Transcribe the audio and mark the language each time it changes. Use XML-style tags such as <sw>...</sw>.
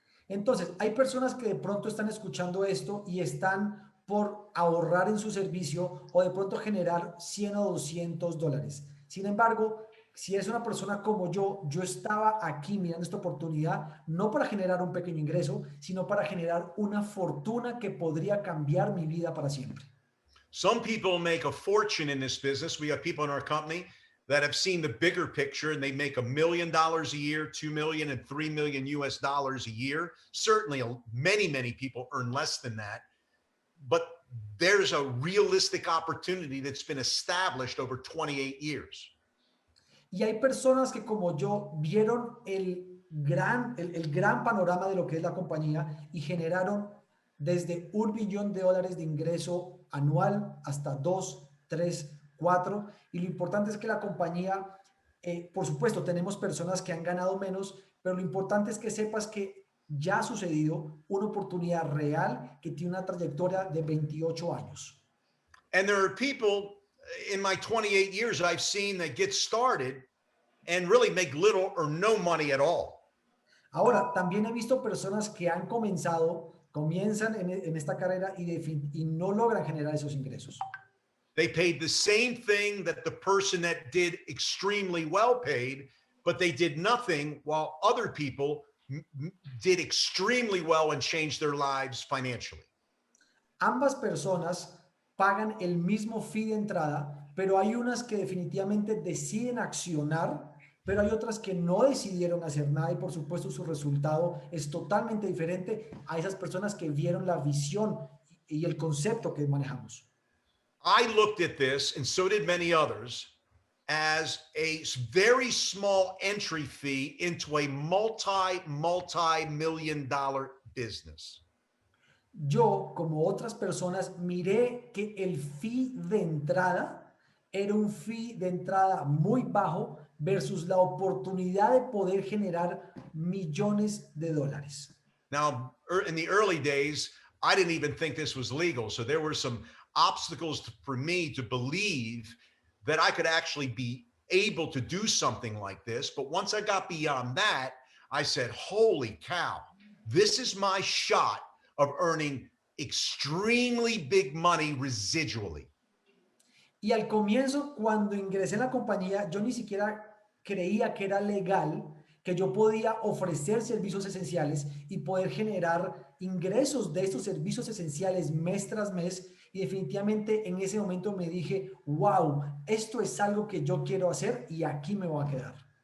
<es>Entonces, hay personas que de pronto están escuchando esto y están por ahorrar en su servicio o de pronto generar $100 o $200. Sin embargo, si es una persona como yo estaba aquí mirando esta oportunidad, no para generar un pequeño ingreso, sino para generar una fortuna que podría cambiar mi vida para siempre.</es> <en>Some people make a fortune in this business. We have people in our company that have seen the bigger picture and they make $1 million a year, 2 million and 3 million US dollars a year. Certainly many people earn less than that, but there's a realistic opportunity that's been established over 28 years.</en> <es>Y hay personas que como yo vieron el gran panorama de lo que es la compañía y generaron desde $1 billón de ingreso anual hasta 2, 3, 4. Y lo importante es que la compañía, por supuesto, tenemos personas que han ganado menos, pero lo importante es que sepas que ya ha sucedido una oportunidad real que tiene una trayectoria de 28 años.</es> <en>And there are people in my 28 years I've seen that get started and really make little or no money at all.</en> <es>Ahora, también he visto personas que comienzan en esta carrera y no logran generar esos ingresos.</es> <en>They paid the same thing that the person that did extremely well paid, but they did nothing while other people did extremely well and changed their lives financially.</en> <es>Ambas personas pagan el mismo fee de entrada, pero hay unas que definitivamente deciden accionar, pero hay otras que no decidieron hacer nada y por supuesto su resultado es totalmente diferente a esas personas que vieron la visión y el concepto que manejamos.</es> <en>I looked at this, and so did many others, as a very small entry fee into a multi-million dollar business.</en> <es>Yo, como otras personas, miré que el fee de entrada era un fee de entrada muy bajo versus la oportunidad de poder generar millones de dólares.</es> <en>Now, in the early days, I didn't even think this was legal. So there were some obstacles for me to believe that I could actually be able to do something like this. But once I got beyond that, I said, holy cow, this is my shot of earning extremely big money residually.</en> <es>Y al comienzo, cuando ingresé en la compañía, yo ni siquiera creía que era legal, que yo podía ofrecer servicios esenciales y poder generar ingresos de estos servicios esenciales mes tras mes. Y definitivamente en ese momento me dije, wow, esto es algo que yo quiero hacer y aquí me voy a quedar.</es>